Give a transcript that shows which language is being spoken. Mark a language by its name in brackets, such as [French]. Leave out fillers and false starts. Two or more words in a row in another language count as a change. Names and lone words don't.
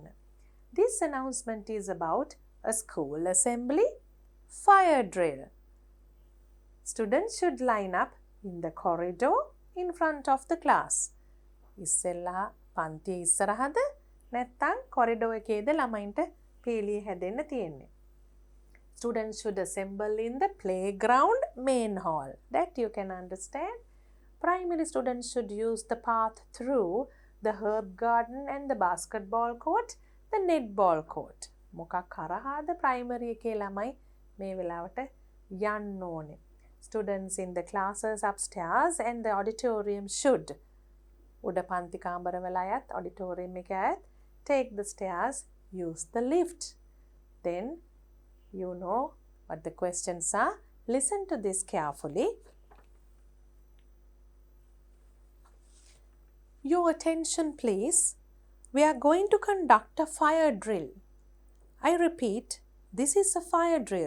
[English] This announcement is about a school assembly fire drill. Students should line up in the corridor in front of the class. [Sinhala] ඉස්සෙල්ලා පන්තියේ ඉස්සරහද නැත්නම් කොරිඩෝ එකේද ළමයින්ට පේලිය හැදෙන්න තියෙන්නේ. [English] Students should assemble in the playground main hall. That you can understand. Primary students should use the path through the herb garden and the basketball court, the netball court. [Sinhala] මොකක් කරහාද primary එකේ ළමයි මේ වෙලාවට යන්න ඕනේ. [English] Students in the classes upstairs and the auditorium should [Sinhala] උඩ පන්ති කාමරවල අයත් auditorium එක අයත් [English] take the stairs, use the lift. Then you know what the questions are. Listen to this carefully. Your attention please. We are going to conduct a fire drill. I repeat, this is a fire drill.